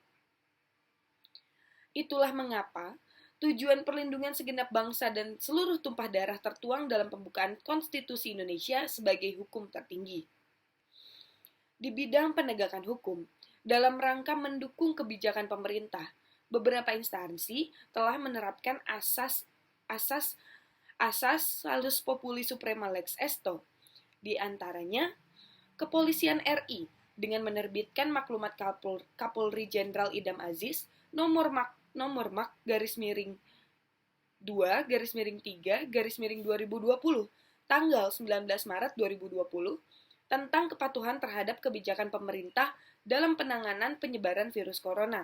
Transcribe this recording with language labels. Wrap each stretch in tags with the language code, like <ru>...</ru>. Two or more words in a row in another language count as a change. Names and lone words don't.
<id>Itulah mengapa tujuan perlindungan segenap bangsa dan seluruh tumpah darah tertuang dalam pembukaan Konstitusi Indonesia sebagai hukum tertinggi. Di bidang penegakan hukum, dalam rangka mendukung kebijakan pemerintah, beberapa instansi telah menerapkan asas</id> <la>salus populi suprema lex esto.</la> <id>Di antaranya, Kepolisian RI dengan menerbitkan maklumat Kapolri Jenderal Idam Aziz nomor mak garis miring 2 garis miring 3 garis miring 2020 tanggal 19 Maret 2020 tentang kepatuhan terhadap kebijakan pemerintah dalam penanganan penyebaran virus corona.</id>